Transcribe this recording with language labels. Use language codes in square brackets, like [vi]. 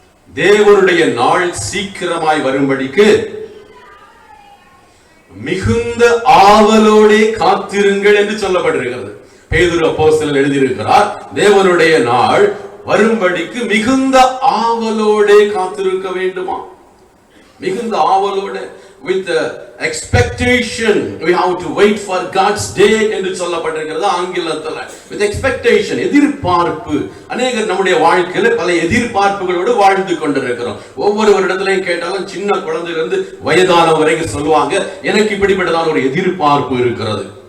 [ta] தேவனுடைய நாள் சீக்கிரமாய் வரும்படிக்கு மிகுந்த ஆவலோடே காத்திருங்கள் என்று சொல்லப்பட்டிருக்கிறது. பேதுரு அப்போஸ்தலன் எழுதியிருக்கிறார், தேவனுடைய நாள் வரும்படிக்கு மிகுந்த ஆவலோடே காத்திருக்க வேண்டுமா? மிகுந்த ஆவலோட, [en] with expectation we have to wait for God's day [ta] என்று சொல்லப்பட்டிருக்கிறது ஆங்கிலத்தில். [en] with expectation, [ta] எதிர்பார்ப்பு. அநேகர் நம்முடைய வாழ்க்கையில பல எதிர்பார்ப்புகளோடு வாழ்ந்து கொண்டிருக்கிறோம். ஒவ்வொரு இடத்துலையும் கேட்டாலும் சின்ன குழந்தையிலிருந்து வயதான வரைக்கும் சொல்லுவாங்க, எனக்கு இப்படிப்பட்டதான ஒரு எதிர்பார்ப்பு இருக்கிறது.